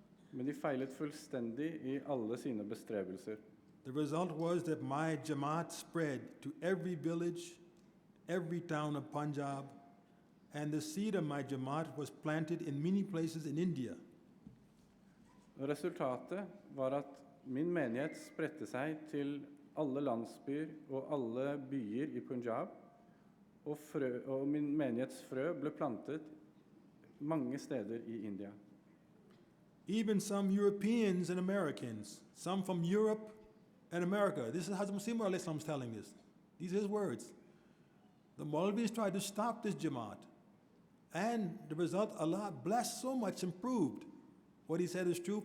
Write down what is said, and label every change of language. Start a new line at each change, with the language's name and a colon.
Norwegian: Men de feilet fullstendig i alle sine bestrebelser.
English: The result was that my Jamaat spread to every village, every town of Punjab, and the seed of my Jamaat was planted in many places in India.
Norwegian: Resultatet var at min menighet spredte seg til alle landsbyer og alle byer i Punjab, og min menighets frø ble plantet mange steder i India.
English: Even some Europeans and Americans, some from Europe and America. This is Hazrat Musim al-Islam's telling this. These are his words. The Maulvis tried to stop this Jamaat. And the result, Allah blessed so much, improved. What he said is true.